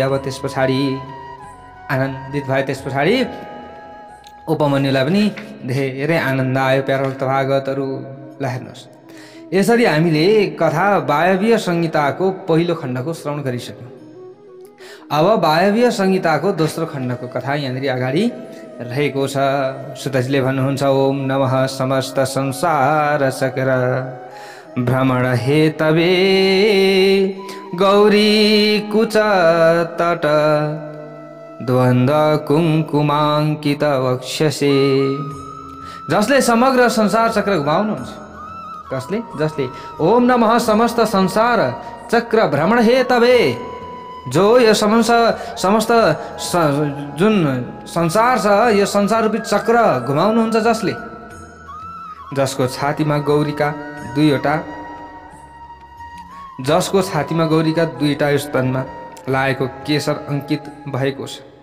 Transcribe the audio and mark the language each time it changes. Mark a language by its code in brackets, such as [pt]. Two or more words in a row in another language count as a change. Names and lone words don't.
[ne] अब त्यस पछाडि आनन्दित भए। त्यस पछाडि उपमन्युलाई पनि धेरै आनन्द आयो। प्यारा भक्त भागवतहरू, ल हेर्नुहोस्, यसरी हामीले कथा वायव्य संहिताको पहिलो खण्डको श्रवण गरिसक्यौँ। अब वायव्य संहिताको दोस्रो खण्डको कथा यहाँनिर अगाडि रहेको छ। सुतजीले भन्नुहुन्छ, [sa] ओम नमः समस्त संसार चक्र भ्रमण हेतवे गौरी कुच तट द्वन्द्व कुङ्कुमाङ्कित वक्षसे। [ne] जसले समग्र संसार चक्र घुमाउनुहुन्छ। कसले? जसले [sa] ओम नमः समस्त संसार चक्र भ्रमण हेतवे, [ne] जो यो समस्त जुन संसार छ, यो संसार रूपी चक्र घुमाउनुहुन्छ जसले, जसको छातीमा गौरीका दुईटा स्तनमा लागेको केशर अंकित भएको छ।